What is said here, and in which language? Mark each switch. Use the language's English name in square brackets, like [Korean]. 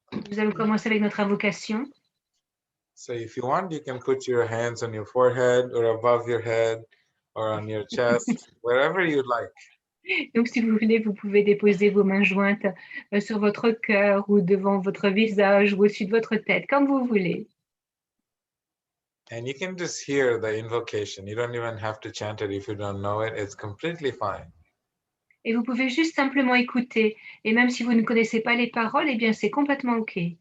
[French] Nous allons commencer avec notre invocation. [English] So if you want, you can put your hands on your forehead or above your head or on your chest, wherever you'd like. [French] Donc, si vous voulez, vous pouvez déposer vos mains jointes sur votre cœur ou devant votre visage ou au-dessus de votre tête, comme vous voulez. [English] And you can just hear the invocation. You don't even have to chant it if you don't know it. It's completely fine. [French] Et vous pouvez juste simplement écouter. Et même si vous ne connaissez pas les paroles, eh bien, c'est complètement OK.